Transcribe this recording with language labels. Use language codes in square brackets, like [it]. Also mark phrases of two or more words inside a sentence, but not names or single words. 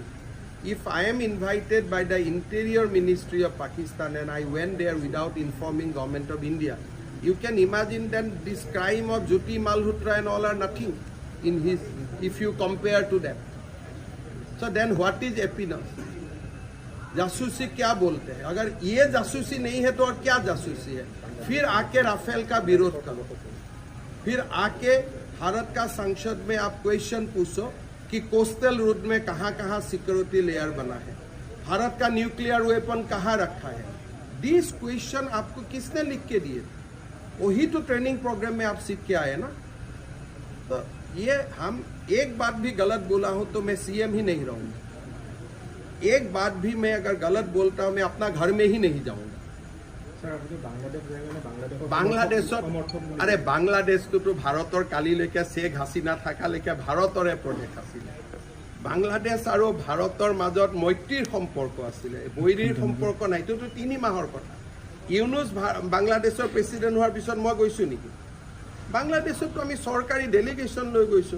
[en] If I am invited by the Interior Ministry of Pakistan and I went there without informing Government of India, you can imagine then this crime of Jyoti Malhotra and all are nothing in his, if you compare to them. So then what is happiness? [hi] जासूसी क्या बोलते हैं? अगर ये जासूसी नहीं है तो और क्या जासूसी है? फिर आके राफेल का विरोध करो, फिर आके भारत का संसद में आप क्वेश्चन पूछो कि कोस्टल रोड में कहाँ कहाँ [en] security layer [hi] बना है, भारत का [en] nuclear weapon [hi] कहाँ रखा है. [en] this question [hi] आपको किसने लिख के दिए? वही तो [en] training program [hi] में आप सीख के आए ना. तो ये हम एक बात भी गलत बोला हूं तो मैं सीएम ही नहीं रहूंगा. एक बात भी मैं अगर गलत बोलता हूं मैं अपना घर में ही नहीं जाऊंगा. [as] বাংলাদেশত অৰে बांग्लादेशটো ভাৰতৰ কালিলৈকে শেখ হাসিনা থাকালৈকে ভাৰতৰে প্ৰদেশ আছিলে. বাংলাদেশ আৰু ভাৰতৰ মাজত মৈত্ৰীৰ সম্পৰ্ক আছিলে, বৈৰীৰ সম্পৰ্ক নাই. এইটোতো 3 মাহৰ কথা. ইউনুস বাংলাদেশৰ প্ৰেসিডেন্ট হোৱাৰ পিছত মই গৈছো নেকি? বাংলাদেশতো আমি চৰকাৰী ডেলিগেশ্যন লৈ গৈছো.